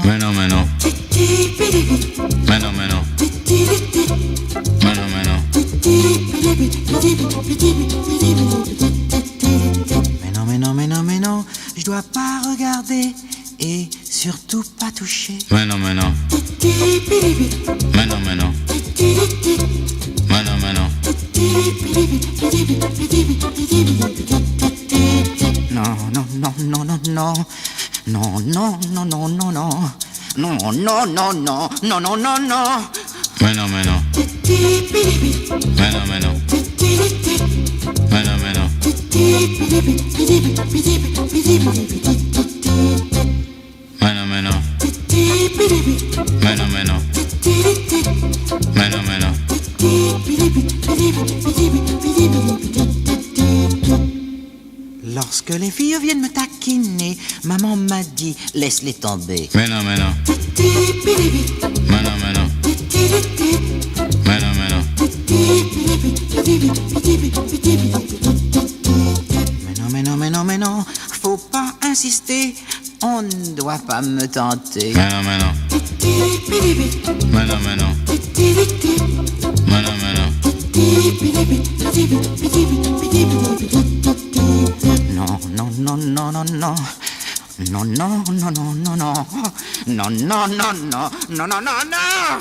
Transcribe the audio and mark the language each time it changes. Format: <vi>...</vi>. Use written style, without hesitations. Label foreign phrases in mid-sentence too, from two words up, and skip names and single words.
<es>Bueno, bueno. Bueno, bueno. Bueno, bueno.</es> <fr>Mais non, je dois pas regarder et surtout pas toucher.</fr> <es>Bueno, bueno. Bueno, bueno. Bueno, bueno.</es> <fr>Non.</fr> <es>Bueno, bueno. Bueno, bueno. Bueno, bueno. Bueno, bueno. Bueno, bueno. Bueno, bueno.</es> <fr>Lorsque les filles viennent me taquiner, maman m'a dit laisse-les tomber.</fr> <es>Bueno, bueno. Bueno, bueno. Bueno, bueno.</es> <fr>Mais non, faut pas insister, on ne doit pas me tenter.</fr> <es>Bueno, bueno. Bueno, bueno. Bueno, bueno.</es> <fr>Non.</fr>